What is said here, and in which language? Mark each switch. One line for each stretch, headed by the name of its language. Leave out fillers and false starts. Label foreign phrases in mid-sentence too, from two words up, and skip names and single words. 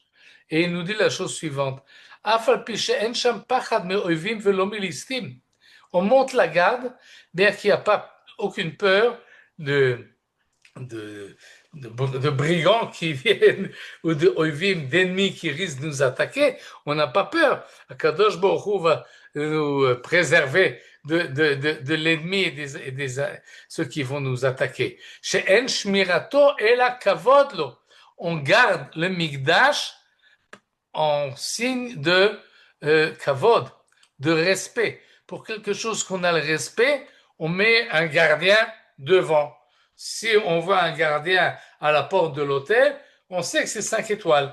French: Et il nous dit la chose suivante. On monte la garde, bien qu'il n'y a pas aucune peur de brigands qui viennent ou de oivim, d'ennemis qui risquent de nous attaquer. On n'a pas peur.
Hebrew: הקדוש ברוך הוא
French: va nous préserver de l'ennemi et des ceux qui vont nous attaquer.
Hebrew: שאין שמירתו אלא כבוד לו.
French: On garde le Mikdash en signe de kavod, de respect. Pour quelque chose qu'on a le respect, on met un gardien devant. Si on voit un gardien à la porte de l'hôtel, on sait que c'est 5 étoiles.